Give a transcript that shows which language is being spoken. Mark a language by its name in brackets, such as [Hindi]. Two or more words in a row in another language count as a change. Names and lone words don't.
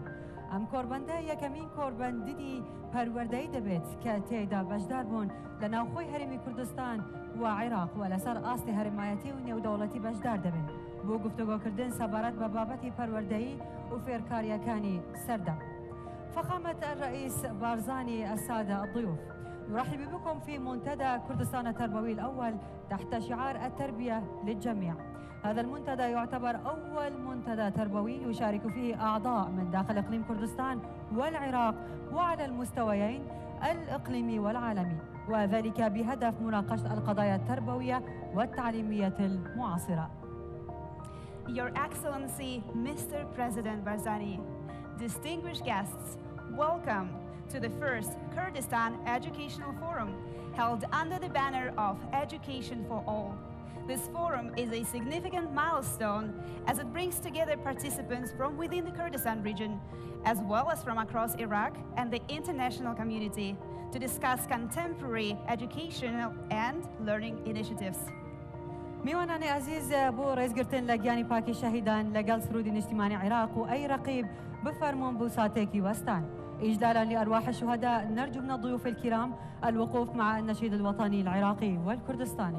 [Central Kurdish] ئەم کۆربەندە یەکەمین کۆربەندی پەروەردەی دەبێت کە تێیدا بەشدار بوون لە ناوخۆی هەرێمی کوردستان و عێراق و لەسەر ئاستی هەرێمایەتی و نێودەوڵەتی بەشدار دەبن بۆ گفتوگۆکردن سەبارەت بە بابەتی پەروەردەیی و فێرکاریەکانی سەردە. [Arabic] فخامة الرئيس بارزاني السادة الضيوف، نرحب بكم في منتدى كردستان التربوي الأول تحت شعار التربية للجميع. هذا المنتدى يعتبر أول منتدى تربوي يشارك فيه أعضاء من داخل إقليم كردستان والعراق وعلى المستويين الإقليمي والعالمي، وذلك بهدف مناقشة القضايا التربوية والتعليمية المعاصرة. [English] Your Excellency, Mr. President Barzani, distinguished guests, welcome to the first Kurdistan Educational Forum held under the banner of Education for All. This forum is a significant milestone as it brings together participants from within the Kurdistan region, as well as from across Iraq and the international community, to discuss contemporary educational and learning initiatives. [Central Kurdish] میوانانی عزیز بۆ ڕێزگرتن لە گیانی پاکی شەهیدان لەگەڵ سرودی نیشتیمانی عێراق و ئەی ڕەقیب بفەرمون بۆ ساتێکی وەستان. [Arabic] إجلالا لأرواح الشهداء نرجو من الضيوف الكرام الوقوف مع النشيد الوطني العراقي والكردستاني.